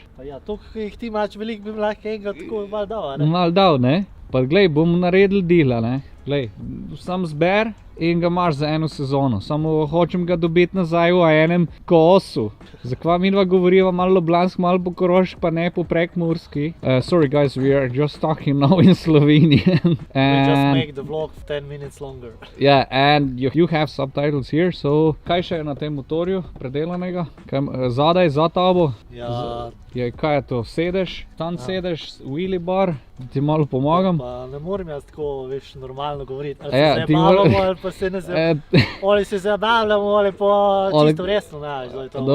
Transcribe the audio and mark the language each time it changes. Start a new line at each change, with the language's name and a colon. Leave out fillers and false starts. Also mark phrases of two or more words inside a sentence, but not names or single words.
Slovenian: Pa ja, to, ko jih ti imaš veliko, bi mi lahko enega tako malo dal, a ne? Mal dal, ne? Pa glej, bomo naredili dela, ne? Glej, sam zber in ga imaš za eno sezono. Samo hočem ga dobiti nazaj v enem kosu. Zakva midva govoriva malo ljubljansko, malo po koroški, pa ne po prekmurski.
English: Sorry guys, we are just talking now in Slovenian. We just make the vlog 10 minutes longer. Yeah, and you have subtitles here, so
Slovenian: kaj še je na tem motorju predelanega? Zadaj, za tabo? Ja, Kaj je to? Sedež? Tam sedež,
English: wheelie bar?
Slovenian: Ti malo pomagam? pa ne morem jaz tako, veš, normalno govoriti. Ali Ja, se ti zabavljamo, mora- ali pa se ne zabavljamo. Ali se zabavljamo, ali pa čisto resno, znaš, da je to.